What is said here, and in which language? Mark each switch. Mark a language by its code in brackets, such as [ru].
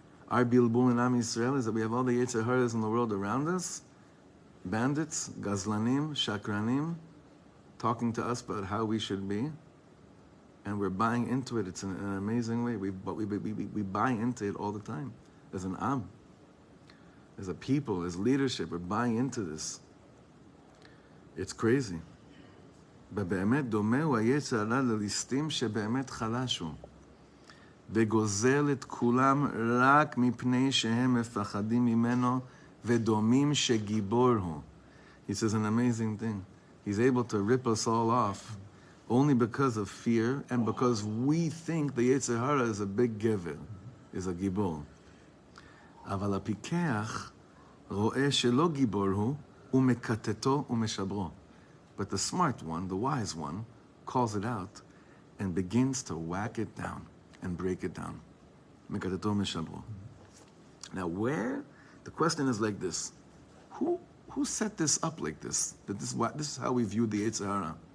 [en] Our bilbul in Am Yisrael is that we have all the Yetzer Haras in the world around us, bandits, gazlanim, shakranim, talking to us about how we should be, and we're buying into it. It's in an amazing way. We buy into it all the time, as an Am, as a people, as leadership. We're buying into this. It's crazy. [he] ובאמת דומה הוא היצר הרע לליסטים שבאמת חלש הוא. וגוזל את כולם רק מפני שהם מפחדים ממנו ודומים שגיבור הוא. [en] He says an amazing thing. He's able to rip us all off only because of fear and because we think the Yetzer Hara is a big gever, is a gibor. [he] אבל הפיקח רואה שלא גיבור הוא, ומקטטו ומשברו. [en] But the smart one, the wise one, calls it out and begins to whack it down and break it down. [he] מקטטו ומשברו. [en] Now the question is like this. Who set this up like this? That this is how we view the Yetzer Hara.